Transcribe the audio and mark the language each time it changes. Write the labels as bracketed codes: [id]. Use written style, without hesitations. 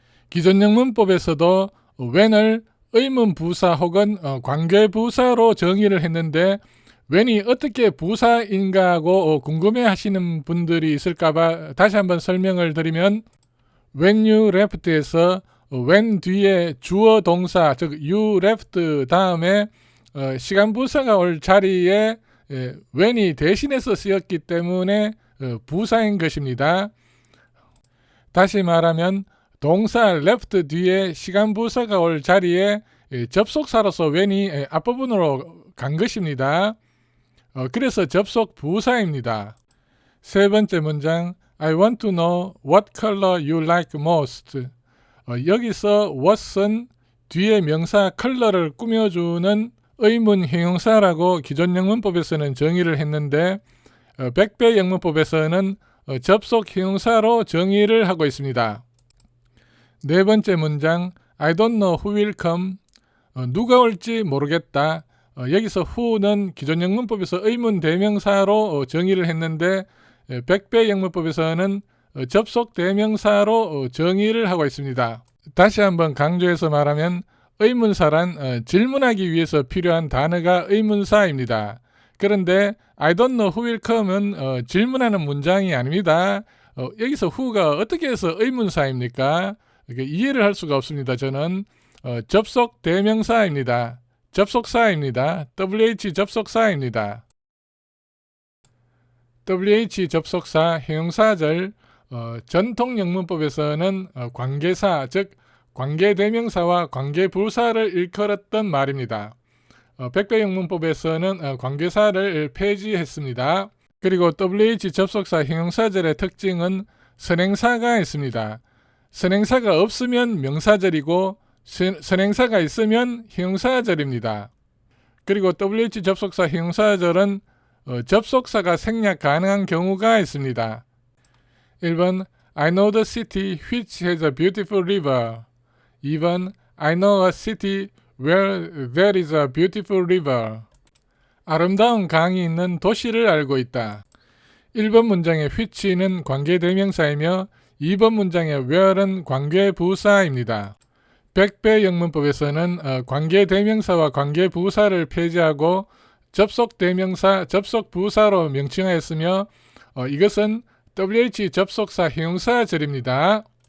[ko] 기존 영문법에서도 when을 의문 부사 혹은 관계 부사로 정의를 했는데 when이 어떻게 부사인가 하고 궁금해 하시는 분들이 있을까봐 다시 한번 설명을 드리면 [en] when you left [ko] 에서 when 뒤에 주어 동사 즉 you left 다음에 시간 부사가 올 자리에 when이 대신해서 쓰였기 때문에 부사인 것입니다. 다시 말하면 동사 left 뒤에 시간 부사가 올 자리에 접속사로서 when이 앞부분으로 간 것입니다. 그래서 접속 부사입니다. 세 번째 문장 [en] I want to know what color you like most. [ko] 여기서 what은 뒤에 명사 컬러를 꾸며주는 의문 형용사라고 기존 영문법에서는 정의를 했는데 백배 영문법에서는 접속 형용사로 정의를 하고 있습니다. 네 번째 문장 [en] I don't know who will come. [ko] 누가 올지 모르겠다. 여기서 who는 기존 영문법에서 의문 대명사로 정의를 했는데 백배 영문법에서는 접속 대명사로 정의를 하고 있습니다. 다시 한번 강조해서 말하면 의문사란 질문하기 위해서 필요한 단어가 의문사입니다. 그런데 [en] I don't know who will come [ko] 은 질문하는 문장이 아닙니다. 여기서 who가 어떻게 해서 의문사입니까? 이해를 할 수가 없습니다. 저는 접속 대명사입니다. 접속사입니다. WH 접속사입니다. WH 접속사 형용사절 전통 영문법에서는 관계사 즉 관계대명사와 관계부사를 일컬었던 말입니다. 백배 영문법에서는 관계사를 폐지했습니다. 그리고 WH 접속사 형용사절의 특징은 선행사가 있습니다. 선행사가 없으면 명사절이고 선행사가 있으면 형용사절입니다. 그리고 WH 접속사 형용사절은 접속사가 생략 가능한 경우가 있습니다. [en] 1번 I know the city which has a beautiful river. 2번 I know a city where there is a beautiful river. [ko] 아름다운 강이 있는 도시를 알고 있다. 1번 문장의 which는 관계대명사이며 2번 문장의 where는 관계부사입니다. 백배 영문법에서는 관계대명사와 관계부사를 폐지하고 접속대명사, 접속부사로 명칭하였으며 이것은 WH 접속사 형용사절입니다.